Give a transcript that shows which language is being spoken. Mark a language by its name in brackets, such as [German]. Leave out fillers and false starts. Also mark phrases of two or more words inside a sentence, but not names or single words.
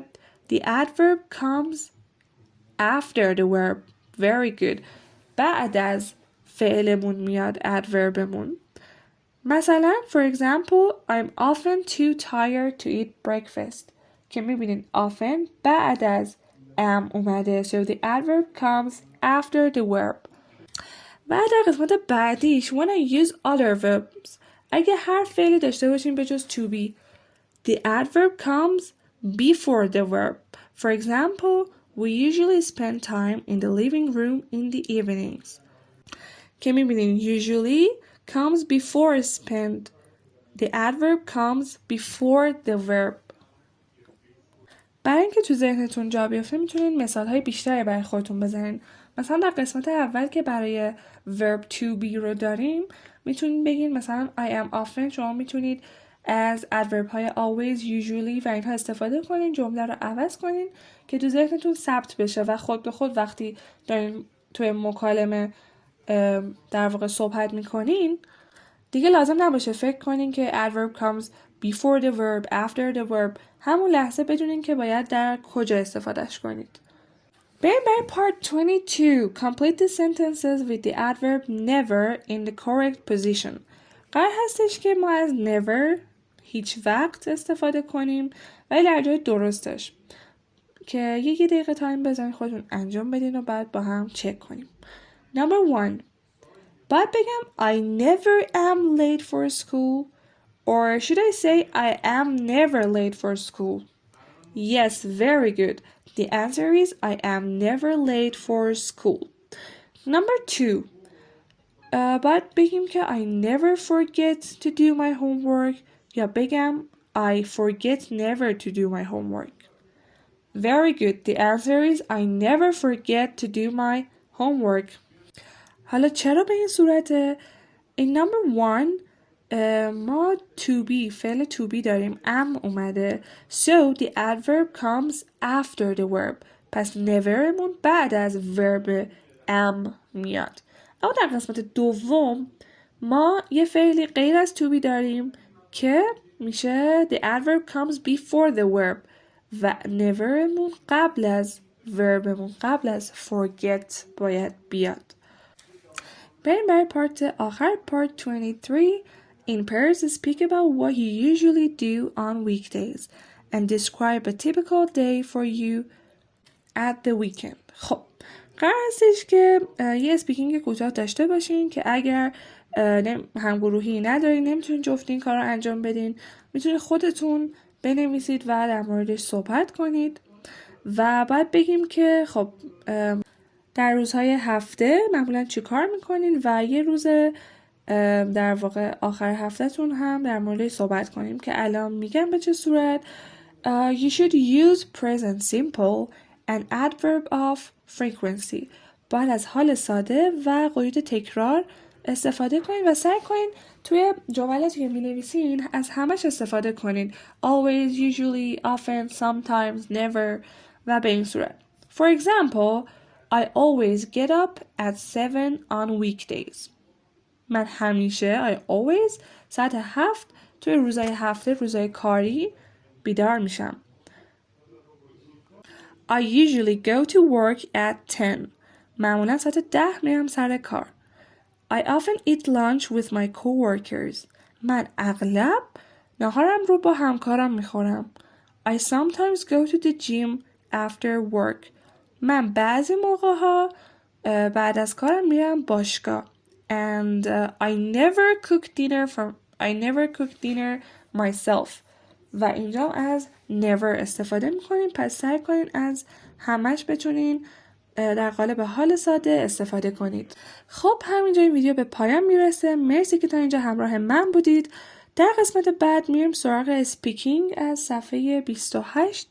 [English] The adverb comes after the verb. Very good. [Persian] بعد از فعلمون میاد adverbمون. مثلا [English] for example I'm often too tired to eat breakfast [Persian] که میبینین often بعد از am اومده. [English] So the adverb comes after the verb. [Persian] و در قسمت بعدیش [English] when I use other verbs، [Persian] اگه هر فعلی داشته باشیم به جز [English] to be، the adverb comes before the verb. For example, we usually spend time in the living room in the evenings. [Persian] که میبینین [English] usually comes before spend. The adverb comes before the verb. [Persian] برای اینکه تو ذهنتون جا بیفته میتونین مثالهای بیشتری برای خودتون بزنین. مثلا در قسمت اول که برای [English] verb to be [Persian] رو داریم میتونین بگین مثلا [English] I am often. [Persian] شما میتونید از adverb های [English] always, usually [Persian] و اینها استفاده کنین، جمله رو عوض کنین که تو ذهنتون ثبت بشه و خود به خود وقتی دارین توی مکالمه در واقع صحبت میکنین دیگه لازم نباشه فکر کنین که [English] adverb comes before the verb, after the verb. [Persian] همون لحظه بدونین که باید در کجا استفادهش کنید. بریم برای part 22. [English] Complete the sentences with the adverb never in the correct position. [Persian] قرار هستش که ما از never هیچ وقت استفاده کنیم ولی در جای درستش که یه دقیقه تایم بزنین خودتون انجام بدین و بعد با هم چک کنیم. [English] Number 1. [Persian] باید بگم [English] I never am late for school or should I say I am never late for school? Yes, very good. The answer is I am never late for school. Number 2. [Persian] باید بگیم که [English] I never forget to do my homework [Persian] یا بگم [English] I forget never to do my homework. Very good. The answer is I never forget to do my homework. [Persian] حالا چرا به این صورته؟ [English] In number 1 ما to be فعل to be داریم am اومده so the adverb comes after the verb. [Persian] پس neverمون بعد از [English] verb am [Persian] میاد. اما در قسمت دوم ما یه فعلی غیر از to be داریم که میشه [English] the adverb comes before the verb [Persian] و neverمون قبل از verbمون قبل از forget باید بیاد. بریم برای پارت آخر part 23. [English] In pairs speak about what you usually do on weekdays and describe a typical day for you at the weekend. [Persian] خب قرار هستش که یه اسپیکینگ کوتاه داشته باشین که اگر همگروهی ندارین نمیتونین جفتی این کار رو انجام بدین، میتونین خودتون بنویسید و در موردش صحبت کنید و بعد بگیم که خب در روزهای هفته معمولا چی کار میکنین و یه روز در واقع آخر هفتهتون هم در موردش صحبت کنیم که الان میگم به چه صورت. [English] You should use present simple an adverb of frequency. [Persian] باید از حال ساده و قید تکرار استفاده کنید و سعی کنید توی جملاتی که می‌نویسین از همش استفاده کنید. [English] Always, usually, often, sometimes, never [Persian] و به این صورت. [English] For example, I always get up at 7 on weekdays. [Persian] من همیشه [English] I always [Persian] ساعت 7 توی روزهای هفته روزهای کاری بیدار میشم. [English] I usually go to work at 10. [Persian] معمولا ساعت 10 میرم سر کار. [English] I often eat lunch with my coworkers. [Persian] من اغلب نهارم رو با همکارم میخورم. [English] I sometimes go to the gym after work. [Persian] من بعضی موقع ها بعد از کارم میرم باشگاه. [English] And I never cook dinner myself. [Persian] و اینجا از never استفاده میکنیم. پس سعی کنین از همش بتونین در قالب حال ساده استفاده کنید. خب همینجا این ویدیو به پایان میرسه. مرسی که تا اینجا همراه من بودید. در قسمت بعد میریم سراغ اسپیکینگ از صفحه 28.